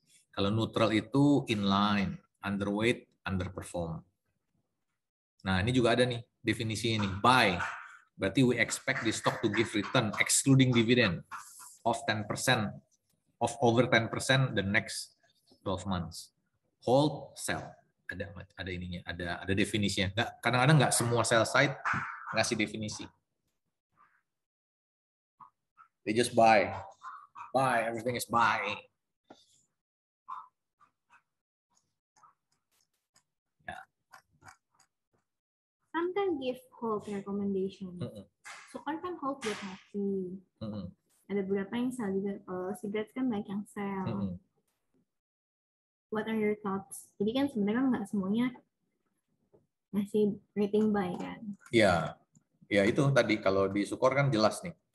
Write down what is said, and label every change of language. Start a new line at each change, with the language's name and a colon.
Indonesian: Kalau neutral itu inline, underweight, underperform. Nah, ini juga ada nih definisi ini. Buy, berarti
English: we expect the stock to give return excluding dividend of 10%, of over 10% the next 12 months. Hold, sell.
Indonesian: Ada ininya, ada definisinya. Kadang-kadang nggak semua sell side ngasih definisi.
English: They just buy. Buy, everything is buy. Yeah. Some can give hold recommendation.
Indonesian: So kan hold buat happy. Ada beberapa yang sell juga. Kalau cigarettes kan banyak yang sell.
English: What are your thoughts?
Indonesian: Jadi kan sebenarnya nggak semuanya ngasih rating buy kan? Ya itu tadi kalau di Sukor kan jelas nih.